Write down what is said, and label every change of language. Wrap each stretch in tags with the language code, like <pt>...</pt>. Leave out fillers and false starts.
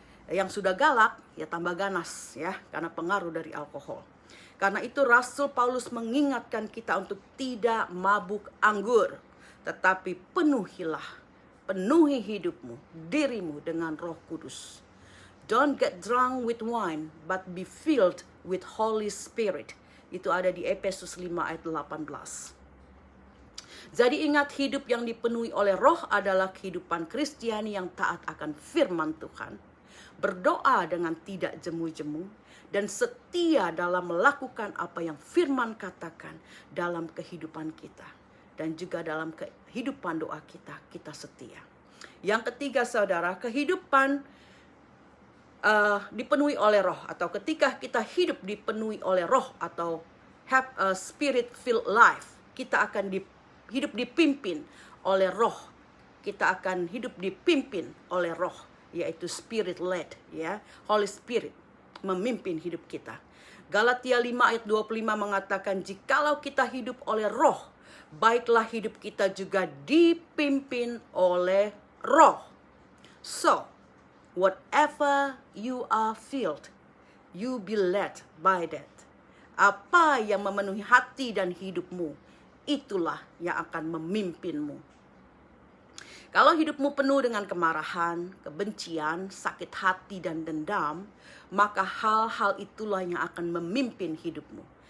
<id>Yang sudah galak ya tambah ganas, ya, karena pengaruh dari alkohol. Karena itu Rasul Paulus mengingatkan kita untuk tidak mabuk anggur, tetapi penuhi hidupmu, dirimu dengan Roh Kudus.</id> <en>Don't get drunk with wine, but be filled with Holy Spirit.</en> <id>Itu ada di Efesus 5 ayat 18. Jadi ingat, hidup yang dipenuhi oleh roh adalah kehidupan Kristiani yang taat akan firman Tuhan, berdoa dengan tidak jemu-jemu, dan setia dalam melakukan apa yang firman katakan dalam kehidupan kita. Dan juga dalam kehidupan doa kita, kita setia. Yang ketiga, saudara, kehidupan dipenuhi oleh roh, atau ketika kita hidup dipenuhi oleh roh, atau</id> <en>have a spirit-filled life,</en> <id>kita akan hidup dipimpin oleh roh. Kita akan hidup dipimpin oleh roh, yaitu</id> <en>spirit led,</en> <id>ya. Holy Spirit memimpin hidup kita. Galatia 5 ayat 25 mengatakan, jikalau kita hidup oleh roh, baiklah hidup kita juga dipimpin oleh roh.</id> <en>So, whatever you are filled, you be led by that.</en> <id>Apa yang memenuhi hati dan hidupmu, itulah yang akan memimpinmu. Kalau hidupmu penuh dengan kemarahan, kebencian, sakit hati, dan dendam, maka hal-hal itulah yang akan memimpin hidupmu.</id>